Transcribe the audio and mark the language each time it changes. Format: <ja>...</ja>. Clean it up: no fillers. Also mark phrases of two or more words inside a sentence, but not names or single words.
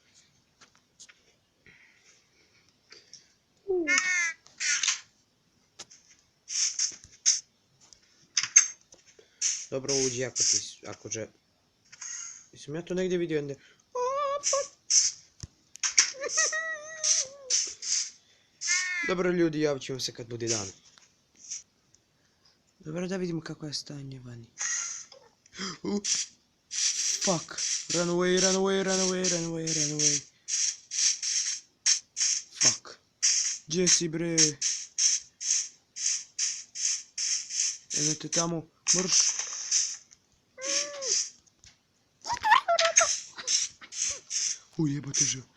<bs>Dobro, uđi ako će... Mislim ja to negdje vidio onda... Dobro ljudi, javit ćemo se kad bude dan. Dobro, da vidimo kako je stanje vani. Fuck.</bs> <en>Run away, run away, run away, run away, run away. Fuck.</en> <bs>Gdje si bre? Idete tamo, mrš. Jebote živ.</bs>